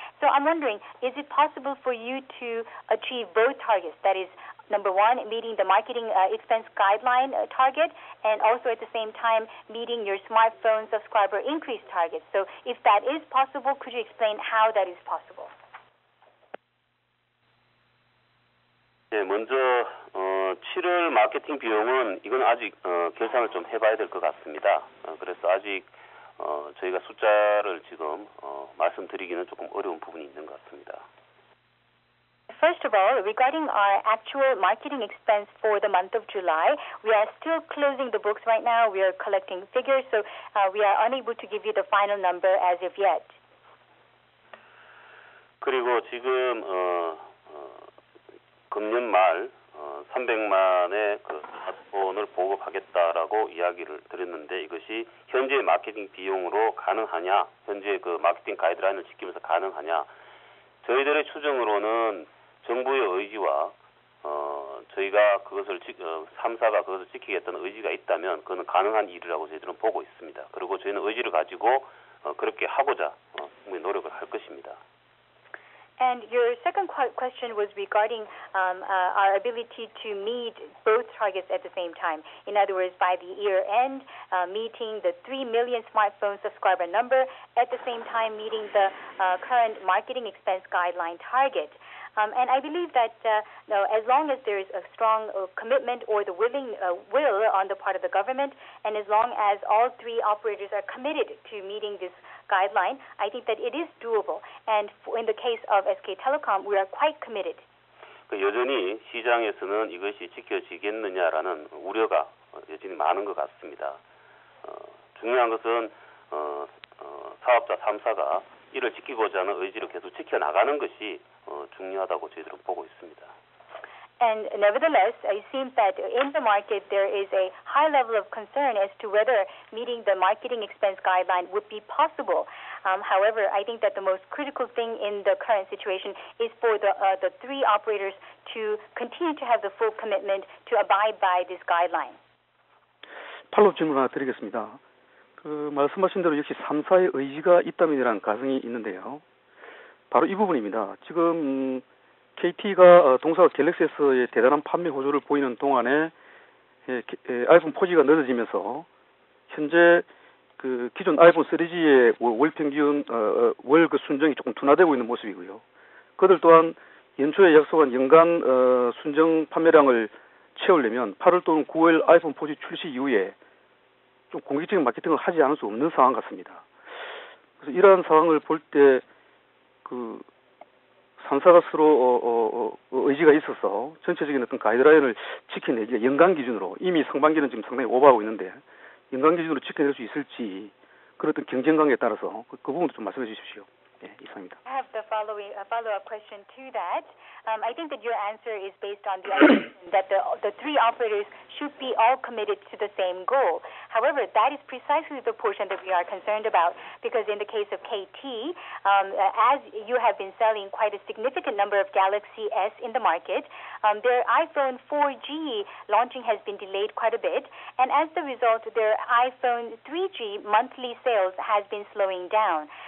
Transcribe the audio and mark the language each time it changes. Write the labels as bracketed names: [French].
[English] So I'm wondering, is it possible for you to achieve both targets? That is, number one, meeting the marketing expense guideline target, and also at the same time meeting your smartphone subscriber increase target. So if that is possible, could you explain how that is possible? [Korean] 네, 먼저 7월 마케팅 비용은 이건 아직 계산을 좀 해봐야 될 것 같습니다. 그래서 아직 저희가 숫자를 지금 말씀드리기는 조금 어려운 부분이 있는 것 같습니다. [English] First of all, regarding our actual marketing expense for the month of July, we are still closing the books right now. We are collecting figures, so we are unable to give you the final number as of yet. [Korean] 그리고 지금 금년 말 300만의 그 스마트폰을 보급하겠다라고 이야기를 드렸는데 이것이 현재 마케팅 비용으로 가능하냐, 현재 그 마케팅 가이드라인을 지키면서 가능하냐, 저희들의 추정으로는 정부의 의지와 저희가 그것을 3사가 그것을 지키겠다는 의지가 있다면 그거는 가능한 일이라고 저희들은 보고 있습니다. 그리고 저희는 의지를 가지고 그렇게 하고자 충분히 노력을 할 것입니다. [English] And your second question was regarding our ability to meet both targets at the same time. In other words, by the year end, meeting the 3 million smartphone subscriber number, at the same time meeting the current marketing expense guideline target. And I believe that as long as there is a strong commitment or the will on the part of the government, and as long as all three operators are committed to meeting this guideline, I think that it is doable. And in the case of SK Telecom, we are quite committed. [Korean] 여전히 시장에서는 이것이 지켜지겠느냐라는 우려가 여전히 많은 것 같습니다. 중요한 것은 사업자 3사가 이를 지키고자 하는 의지를 계속 지켜나가는 것이 중요하다고 저희들은 보고 있습니다. [English] And nevertheless, it seems that in the market there is a high level of concern as to whether meeting the marketing expense guideline would be possible. However, I think that the most critical thing in the current situation is for the three operators to continue to have the full commitment to abide by this guideline. [Korean] 팔로우 질문 하나 드리겠습니다. 말씀하신 대로 역시 3사의 의지가 있다면이라는 가정이 있는데요. 바로 이 부분입니다. 지금 KT가 동사 갤럭시 S의 대단한 판매 호조를 보이는 동안에 아이폰 4G가 늦어지면서 현재 그 기존 아이폰 3G의 월 평균 월 그 순정이 조금 둔화되고 있는 모습이고요. 그들 또한 연초에 약속한 연간 순정 판매량을 채우려면 8월 또는 9월 아이폰 4G 출시 이후에 좀 공격적인 마케팅을 하지 않을 수 없는 상황 같습니다. 그래서 이러한 상황을 볼 때 그 3사가 서로 의지가 있어서 전체적인 어떤 가이드라인을 지켜내기가 연간 기준으로 이미 상반기는 지금 상당히 오버하고 있는데 연간 기준으로 지켜낼 수 있을지 그런 어떤 경쟁 관계에 따라서 그 부분도 좀 말씀해 주십시오. 예, 이상입니다. [English] I have the follow-up question to that. I think that your answer is based on the assumption that the three operators should be all committed to the same goal. However, that is precisely the portion that we are concerned about because in the case of KT, as you have been selling quite a significant number of Galaxy S in the market, their iPhone 4G launching has been delayed quite a bit, and as the result, their iPhone 3G monthly sales has been slowing down.